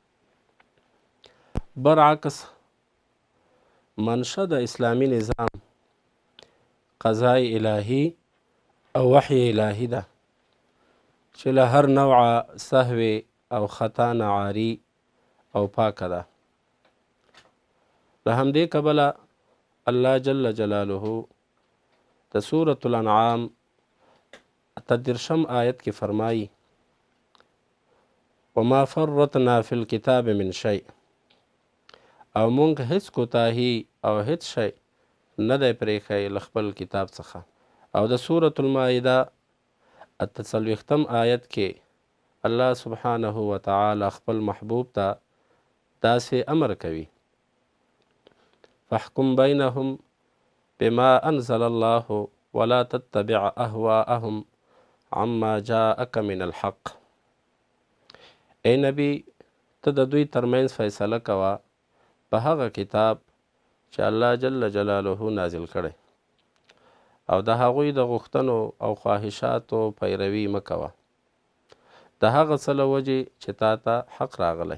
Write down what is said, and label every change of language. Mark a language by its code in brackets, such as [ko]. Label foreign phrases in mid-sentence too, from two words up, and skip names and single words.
[ps] برعکس منشه د اسلامی نظام قضای الهی او وحی الهی ده چې له هر نوعه سهو او خطا نه عاری او پاکه ده. له همدې کبله [ar] الله جل جلاله [ps] د سورة الانعام 13 آیت کې فرمایي [ar] وما فرطنا فی الکتاب من شیء، [ps] او مونږ هیڅ کوتاهی او هیڅ شی نه دی پرېښی له خپل کتاب څخه. او د سورة المائده 48 آیت کې [ar] الله سبحانه وتعالی [ps] خپل محبوب ته داسې امر کوي [ar] فاحکم بینهم بما انزل الله ولا تتبع اهواءهم عما جاءك من الحق. [ps] ای نبی ته د دوی ترمنځ فیصله کوه په هغه کتاب چې [ar] الله جل جلاله [ps] نازل کړی، او د هغوی د غوښتنو او خواهشاتو پیروي مه کوه د هغه څه له وجې چې تا ته حق راغلی.